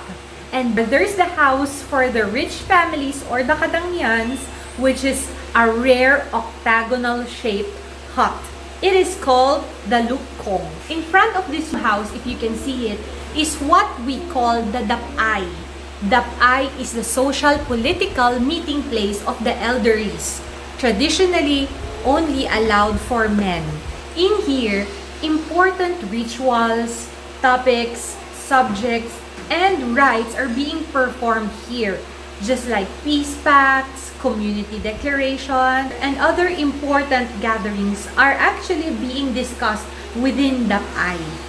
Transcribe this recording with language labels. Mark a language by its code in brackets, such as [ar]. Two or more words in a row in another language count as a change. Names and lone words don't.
[en] And there's the house for the rich families or the Kadangyans, which is a rare octagonal shaped hut. It is called the Lukong. In front of this house, if you can see it, is what we call the Dap-ay. Dap-ay is the social political meeting place of the elderlies, traditionally only allowed for men. In here, important rituals, topics, subjects, and rites are being performed here, just like peace pacts, community declaration, and other important gatherings are actually being discussed within Dap-ay.